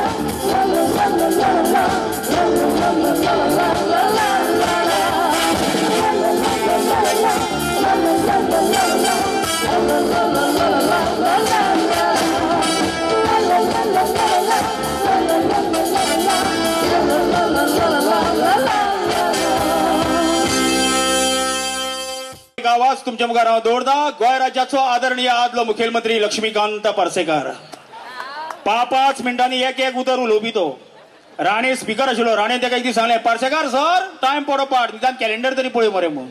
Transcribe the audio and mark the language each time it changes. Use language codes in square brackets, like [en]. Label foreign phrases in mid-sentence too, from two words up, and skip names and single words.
[kok] La la la la la la. La la la la la la la la. La la la la la la. La la la la la la. La la la la la la la la. La la la la la la. La la la la la la. La la la la la la la. आवाज तुमच्या मुखार हांव दवरता. गोंय राज्याचो आदरणीय आदलो मुखेलमंत्री लक्ष्मीकांत पार्सेकार 5 मिनटांनी एक उतर उलोवपी तो. राणे स्पीकर आशिल्लो. राणेन ताका एक दीस सांगलें, पार्सेकार सर टायम पडो पाड, निदान कॅलेंडर तरी पळय मरे म्हणून.